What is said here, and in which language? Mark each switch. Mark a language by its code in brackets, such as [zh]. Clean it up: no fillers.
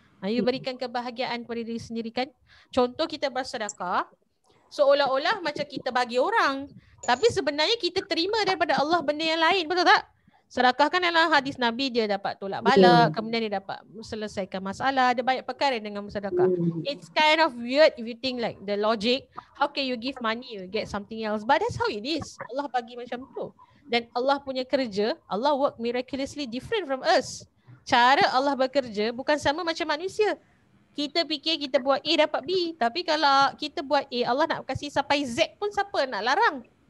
[ms] You berikan kebahagiaan pada diri sendiri kan. Contoh kita bersedekah, seolah-olah macam kita bagi orang, tapi sebenarnya kita terima daripada Allah benda yang lain, betul tak? Sedekah kan dalam hadis Nabi dia dapat tolak bala, kemudian dia dapat selesaikan masalah, ada banyak perkara dengan sedekah. [en] It's kind of weird if you think like the logic, how can you give money you get something else, but that's how it is. [ms] Allah bagi macam tu. Dan Allah punya kerja, Allah [en] work miraculously different from us. [ms] Cara Allah bekerja bukan sama macam manusia. Kita fikir kita buat A dapat B, tapi kalau kita buat A, Allah nak kasih sampai Z pun siapa nak larang?